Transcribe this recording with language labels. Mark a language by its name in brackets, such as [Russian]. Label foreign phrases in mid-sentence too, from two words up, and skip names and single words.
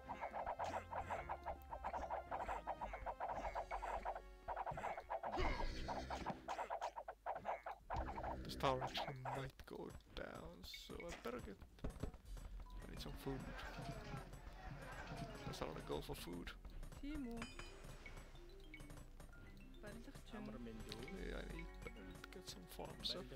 [English] This tower actually might go down, so I better get. I need some food. Guess I wanna go for food. [Mongolian] Тийм үү. Барилгачин. Амар мэндүү. [English] Yeah, I need better to get some farms up.